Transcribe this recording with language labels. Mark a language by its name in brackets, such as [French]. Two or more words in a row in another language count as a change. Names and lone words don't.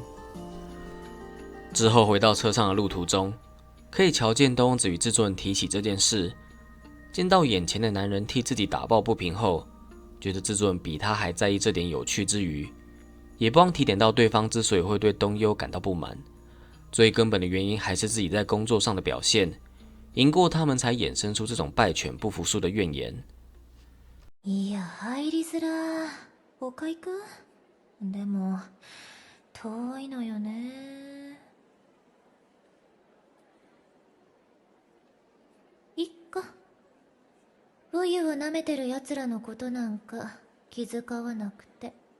[Chinese] 之后回到车上的路途中，可以瞧见东优子与制作人提起这件事，见到眼前的男人替自己打抱不平后，觉得制作人比他还在意这点有趣之余，也不忘提点到对方之所以会对东优感到不满，最根本的原因还是自己在工作上的表现，赢过他们才衍生出这种败犬不服输的怨言。 [Japanese] いや、入りづら。他行く？でも、遠いのよね。いっか。冬を舐めてる奴らのことなんか気遣わなくて。